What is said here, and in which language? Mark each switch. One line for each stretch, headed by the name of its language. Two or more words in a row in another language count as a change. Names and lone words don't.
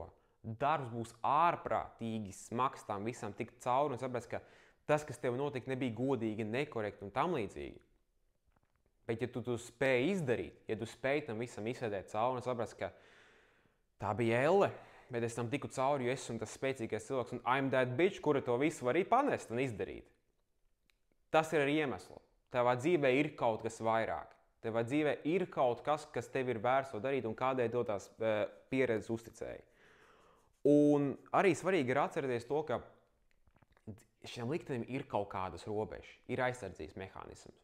Latvian: Darbs būs ārprātīgi smags tam visam tikt cauri un saprast, ka tas, kas tev notika, nebija godīgi, nekorekti un tam līdzīgi. Bet, ja tu spēj izdarīt, ja tu spēj tam visam izsēdēt cauri un saprast, ka tā bija elle, bet es tam tiku cauri, jo esmu tas spēcīgais cilvēks un
English: I'm that bitch,
Latvian: kura to visu var arī panest un izdarīt. Tas ir ar iemeslu. Tavā dzīvē ir kaut kas vairāk. Tavā dzīvē ir kaut kas, kas tev ir vērts to darīt un kādēļ to tās pieredzes uzticēji. Un arī svarīgi ir atcerēties to, ka šiem liktenim ir kaut kādas robežas, ir aizsardzības mehānisms.